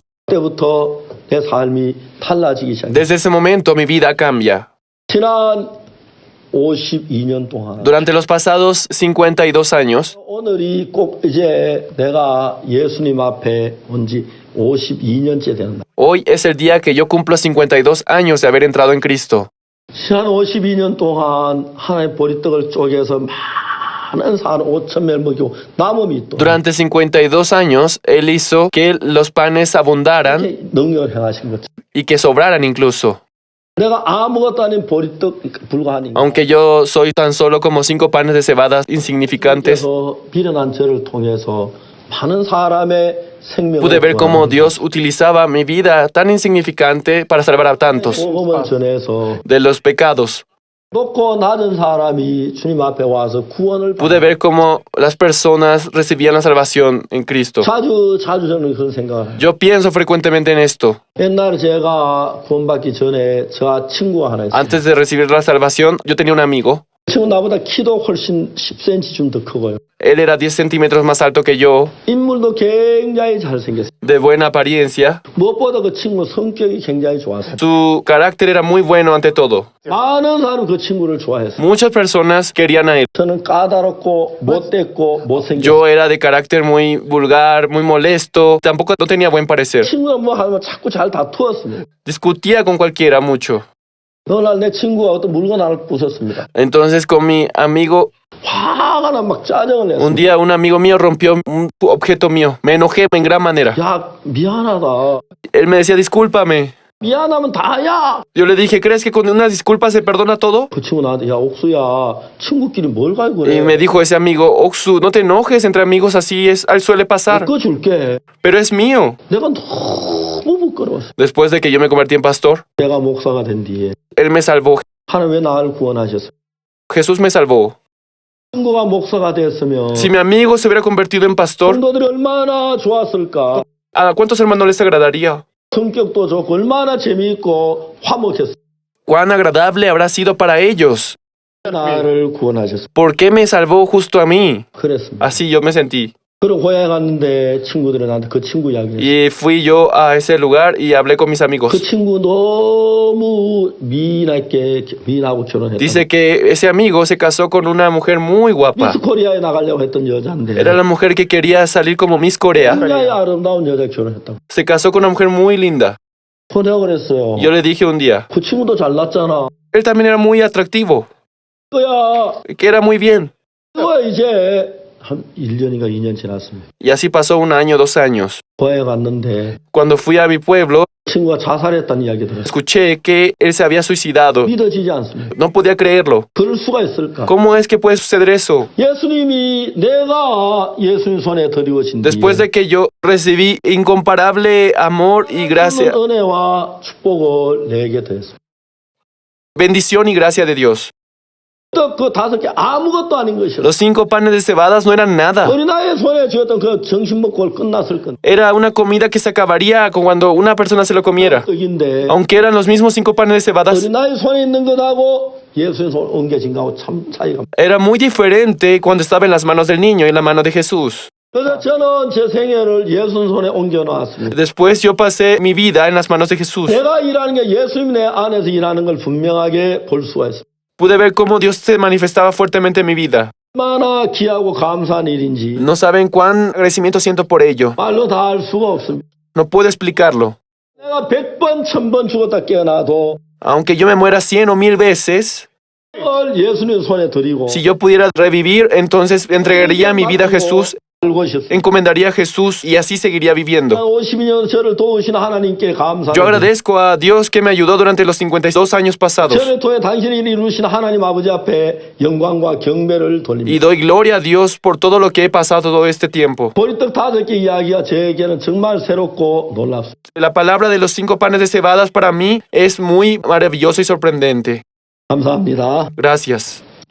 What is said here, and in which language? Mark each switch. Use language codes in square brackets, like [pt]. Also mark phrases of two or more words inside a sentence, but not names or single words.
[ko] 그때부터 내 삶이 달라지기 시작했습니다. [es] desde ese momento mi vida cambia. [ko] 지난 52년 동안 [es] Durante los pasados 52 años, [ko] 오늘이 꼭 이제 내가 예수님 앞에 온 지 52년째 된다. [es] hoy es el día que yo cumplo 52 años de haber entrado en Cristo. [ko] 지난 52년 동안 하나님 보리떡을 쪼개서 많은 사람 5,000명을 먹이고 남음이 또 [es] Durante 52 años, Él hizo que los panes abundaran [ko] 능력을 행하신 거죠. [es] y que sobraran incluso. [ko] 내가 아무것도 아닌 보리떡 불과하니까 [es] Aunque yo soy tan solo como 5 panes de cebadas insignificantes, [ko] 그래서 비련한 저를 통해서 많은 사람의 생명을 [es] pude ver cómo [ko] 구하는 [es] Dios utilizaba mi vida tan insignificante para salvar a tantos [ko] 복음을 전해서 [es] de los pecados. [ko] 높고 낮은 사람이 주님 앞에 와서 구원을 [es] Pude ver cómo las personas recibían la salvación en Cristo. [ko] 자주 저는 그런 생각을 해요. [es] Yo pienso frecuentemente en esto. [ko] 옛날에 제가 구원받기 전에 저 친구가 하나 있어요. [es] Antes de recibir la salvación, yo tenía un amigo. [ko] 친구 나보다 키도 훨씬 10cm 좀 더 크고요. [es] Él era 10 centímetros más alto que yo, [ko] 인물도 굉장히 잘생겼어요. [es] de buena apariencia. [ko] 무엇보다 그 친구 성격이 굉장히 좋았어요. [es] Su carácter era muy bueno ante todo. [ko] 많은 사람은 그 친구를 좋아했어요. [es] Muchas personas querían a él. [ko] 저는 까다롭고 못됐고 못생겼어요. [es] Yo era de carácter muy vulgar, muy molesto. Tampoco no tenía buen parecer. [ko] 친구가 뭐 하면 자꾸 잘 다투었습니다. [es] Discutía con cualquiera mucho. [ko] 어느 날 내 친구가 어떤 물건 하나를 부쉈습니다. [es] Entonces con mi amigo, [ko] 화가 나 막 짜증을 [es] un [ko] 냈습니다. [es] día un amigo mío rompió un objeto mío. Me enojé en gran manera. [ko] 야 미안하다. [es] Él me decía, discúlpame. [ko] 미안하면 다야. [es] Yo le dije, ¿crees que con una disculpa se perdona todo? [ko] 그 친구 나한테 야 옥수야 친구끼리 뭘 갈고 [es] Y [ko] 그래. [es] me dijo ese amigo, Oksu, no te enojes, entre amigos así es, suele pasar, [ko] 그거 줄게. [es] pero es mío. [ko] 내가 너무 부끄러웠어. [es] Después de que yo me convertí en pastor, [ko] 내가 목사가 된 뒤에 [es] Él me salvó. [ko] 하나님 왜 나를 구원하셨어? [es] Jesús me salvó. [ko] 친구가 목사가 됐으면 [es] Si mi amigo se hubiera convertido en pastor, [ko] 성도들이 얼마나 좋았을까. [es] ¿a cuántos hermanos les agradaría? [ko] 성격도 좋고 얼마나 재미있고 화목했어. [es] Cuán agradable habrá sido para ellos. [ko] 나를 구원하셨어. [es] ¿Por qué me salvó justo a mí? [ko] 그랬습니다. [es] Así yo me sentí. [ko] 그리고 고향에 갔는데 친구들이 나한테 그 친구 이야기했어. [es] Y fui yo a ese lugar y hablé con mis [ko] 그 [es] amigos. [ko] 친구 너무 미인하고 결혼했다. [es] Dice que ese amigo se casó con una mujer muy guapa. [ko] 미스 코리아에 나가려고 했던 여자인데 [es] Era la mujer que quería salir como Miss Corea. [ko] 굉장히 아름다운 여자 결혼했다고. [es] Se casó con una mujer muy linda. [ko] 내가 그랬어요. [es] Yo le dije un día, [ko] 그 친구도 잘났잖아. [es] él también era muy atractivo, [ko] 그야 [es] que era muy bien. [ko] 그거 이제 한 1년인가 2년 지났습니다. [es] Y así pasó un año, 2 años. [ko] 고향에 갔는데 [es] Cuando fui a mi pueblo, [ko] 친구가 자살했다는 이야기 들었어요. [es] escuché que él se había suicidado. [ko] 믿어지지 않습니다. [es] No podía creerlo. [ko] 그럴 수가 있을까? [es] ¿Cómo es que puede suceder eso? [ko] 예수님이 내가 예수님 손에 드리워진 [es] Después de que yo recibí incomparable amor y gracia, [ko] 은혜와 축복을 내게 됐습니다. [es] bendición y gracia de Dios. [ko] 또 그 5개 아무것도 아닌 것이라. [es] Los 5 panes de cebadas no eran nada. [ko] 어린아이의 손에 쥐었던 그 정신 먹고 끝났을 건데 [es] Era una comida que se acabaría cuando una persona se lo comiera. [ko] 떡인데 [es] Aunque eran los mismos 5 panes de cebadas, [ko] 어린아이 손에 있는 것하고 예수님 손에 옮겨진 것하고 참 차이가. [es] era muy diferente cuando estaba en las manos del niño y en la mano de Jesús. [ko] 그래서 저는 제 생애를 예수님 손에 옮겨놨습니다. [es] Después yo pasé mi vida en las manos de Jesús. [ko] 내가 일하는 게 예수님 내 안에서 일하는 걸 분명하게 볼 수가 있습니다. [es] Pude ver cómo Dios se manifestaba fuertemente en mi vida. [ko] 얼마나 귀하고 감사한 일인지 [es] No saben cuán agradecimiento siento por ello. [ko] 말로 다 할 수가 없습니다. [es] No puedo explicarlo. [ko] 내가 100번, 1000번 죽었다 깨어나도 [es] Aunque yo me muera 100 o 1000 veces, [ko] 그걸 예수님 손에 드리고 [es] si yo pudiera revivir, entonces entregaría mi vida a Jesús, [ko] 알고 싶습니다. [es] encomendaría a Jesús y así seguiría viviendo. [ko] 52년 저를 도우신 하나님께 감사합니다. [es] Yo agradezco a Dios que me ayudó durante los 52 años pasados [ko] 저를 통해 당신이 이루신 하나님 아버지 앞에 영광과 경배를 돌립니다. [es] y doy gloria a Dios por todo lo que he pasado todo este tiempo. [ko] 보리떡 5개 이야기가 저에게는 정말 새롭고 놀랍습니다. [es] La palabra de los 5 panes de cebadas para mí es muy maravillosa y sorprendente. [ko] 감사합니다. [es] Gracias.